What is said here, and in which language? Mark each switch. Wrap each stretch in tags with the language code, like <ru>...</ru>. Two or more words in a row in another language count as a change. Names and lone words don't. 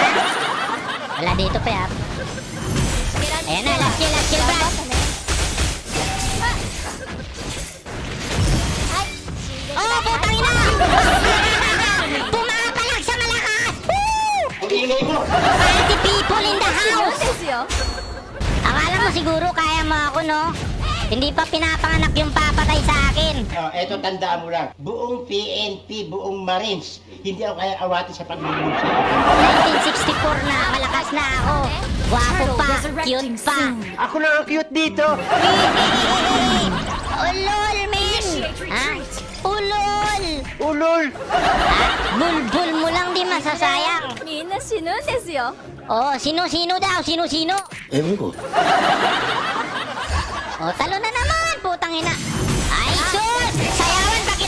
<tl>Wala dito, pre, ha? Ayan na,</tl> <en>last kill,</en> <tl>Brad. Oh, putang ina! Pumapalag sa malakas! Woo! Ang ingay mo.</tl> <en>Party people in the house!</en> <tl>Akala mo siguro kaya mo ako, no? Hindi pa pinapanganak yung papatay sa akin. Eto, tandaan mo lang. Buong PNP, buong Marines, hindi ako kaya awatin sa paglulog sa 1964 na, malakas na ako. Gwapo pa, cute pa. Ako lang ang cute dito. Ulol, men! Ha? Ulol! Ulol. Bulbul mo lang di masasayang.</tl> <ja>みんな死ぬんですよ。</ja> <tl>Oh, sino-sino daw? Sino-sino? Ewan ko. Oh, talo na naman, putang ina. Ay, sus! Sayawan</tl>